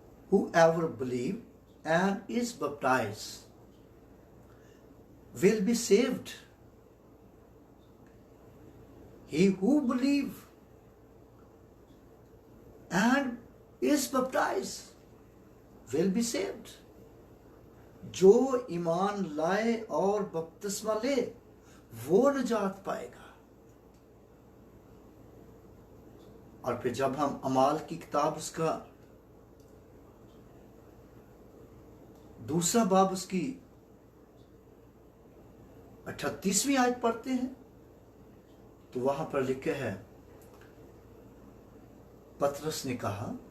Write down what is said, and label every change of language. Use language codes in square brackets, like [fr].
[en] whoever believe and is baptized will be saved. He who believe and is baptized will be saved. [hi] जो ईमान लाए और बपतिस्मा ले वो निजात पाएगा। और फिर जब हम अमाल की किताब उसका 2 बाब उसकी 38वीं आयत पढ़ते हैं, तो वहां पर लिखे है, पतरस ने कहा,